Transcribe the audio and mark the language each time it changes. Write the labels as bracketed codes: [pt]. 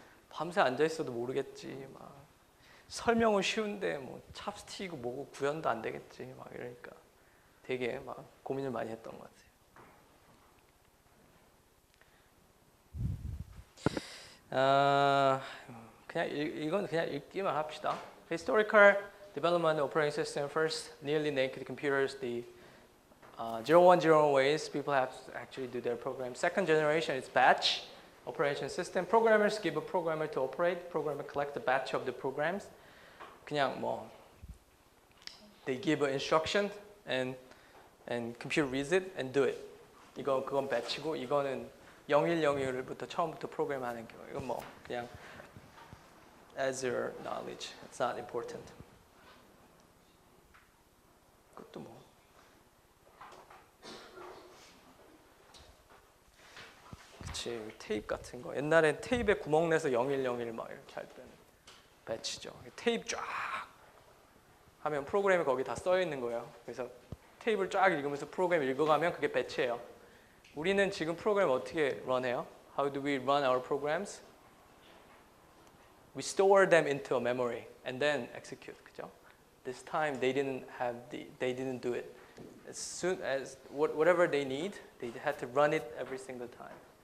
[ko] 밤새 앉아 있어도 모르겠지. 막 설명은 쉬운데 뭐 찹스틱이고 뭐고 구현도 안 되겠지. 막 이러니까 되게 막 고민을 많이 했던 것 같아요. 이건 그냥 읽기만 합시다. [en] Historical development operating system. First, nearly naked computers. The 0101 ways people have to actually do their program. Second generation is batch operation system. Programmers give a programmer to operate. Programmer collect a batch of the programs. 그냥 뭐 they give an instruction and computer reads it and do it. [ko] 그건 batch고 이거는 0101부터 처음부터 프로그램하는 거. 이건 뭐 그냥 [en] as your knowledge. It's not important. [ko] 그것도 뭐 그치 테이프 같은 거. 옛날엔 테이프에 구멍 내서 0101 막 이렇게 할 때는 배치죠. 테이프 쫙 하면 프로그램이 거기 다 써 있는 거예요. 그래서 테이프를 쫙 읽으면서 프로그램 읽어가면 그게 배치예요. 우리는 지금 프로그램 어떻게 런해요? [en] How do we run our programs? We store them into a memory and then execute. [ko] 그죠? [en] This time they didn't do it. As soon as whatever they need, they had to run it every single time.